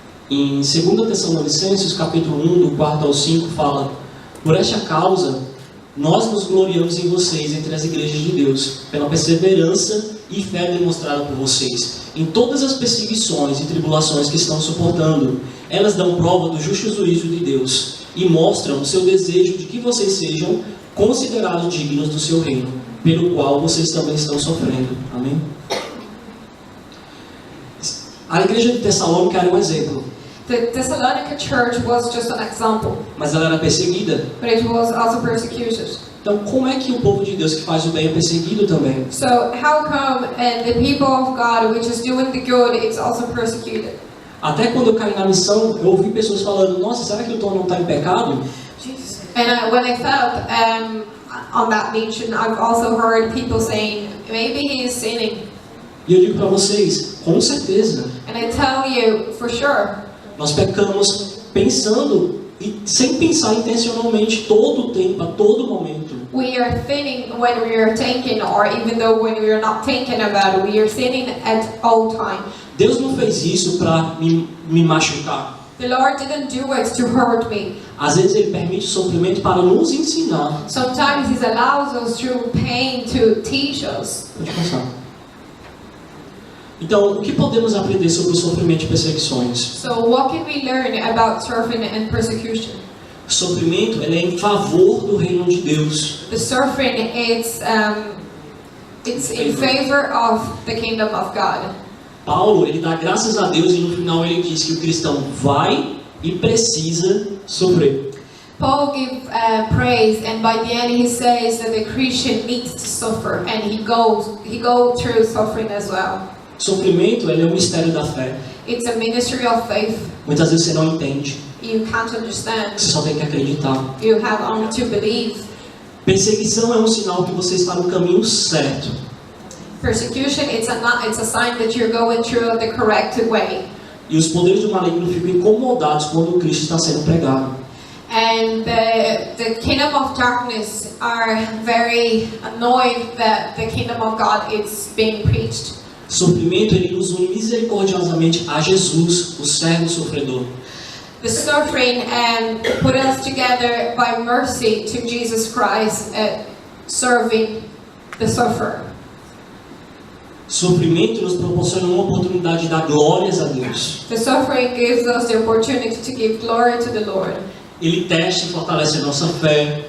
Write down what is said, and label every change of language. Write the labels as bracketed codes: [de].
[pt] Em 2 Tessalonicenses, capítulo 1, do 4 ao 5, fala: por esta causa, nós nos gloriamos em vocês entre as igrejas de Deus, pela perseverança e fé demonstrada por vocês, em todas as perseguições e tribulações que estão suportando. Elas dão prova do justo juízo de Deus e mostram o seu desejo de que vocês sejam considerados dignos do seu reino, pelo qual vocês também estão sofrendo. Amém? A igreja de Tessalônica era um exemplo, [en] The Thessalonica church was just an example, [pt] mas ela era perseguida. [en] but it was also persecuted. [pt] Então, como é que o povo de Deus que faz o bem é perseguido também? [en] So how come the people of God, which is doing the good, it's also persecuted? [pt] Até quando eu caí na missão, eu ouvi pessoas falando: nossa, será que o Tom não está em pecado? [en] And when I felt on that mission, I've also heard people saying, maybe he is sinning. [pt] E eu digo para vocês, com certeza, [en] And I tell you for sure, [pt] nós pecamos pensando e sem pensar intencionalmente todo o tempo, a todo momento. [en] we are sinning when we are thinking, or even though when we are not thinking about it, we are sinning at all time. [pt] Deus não fez isso para me machucar. [en] The Lord didn't do it to hurt me. [pt] Às vezes Ele permite sofrimento para nos ensinar. [en] Sometimes He allows us through pain to teach us. [pt] Pode passar. Então, o que podemos aprender sobre o sofrimento e perseguições? [en] So what can we learn about suffering and persecution? [pt] O sofrimento ele é em favor do reino de Deus. [en] The suffering, it's in favor of the kingdom of God. [pt] Paulo, ele dá graças a Deus e no final ele diz que o cristão vai e precisa sofrer. [en] Paul gives praise, and by the end he says that the Christian needs to suffer, and he goes through suffering as well. [pt] Sofrimento ele é um mistério da fé. [en] It's a ministry of faith. [pt] Muitas vezes você não entende, [en] You can't understand. [pt] você só tem que acreditar. [en] You have only to believe. [pt] Perseguição é um sinal que você está no caminho certo. [en] Persecution, it's a sign that you're going through the correct way. [pt] E os poderes do maligno ficam incomodados quando o Cristo está sendo pregado. [en] And the kingdom of darkness are very annoyed that the kingdom of God is being preached. [pt] Sofrimento ele nos une misericordiosamente a Jesus, o servo sofredor. [en] The suffering put us together by mercy to Jesus Christ, serving the sufferer. [pt] Sofrimento nos proporciona uma oportunidade de dar glórias a Deus. [en] The suffering gives us the opportunity to give glory to the Lord. [pt] Ele testa e fortalece a nossa fé.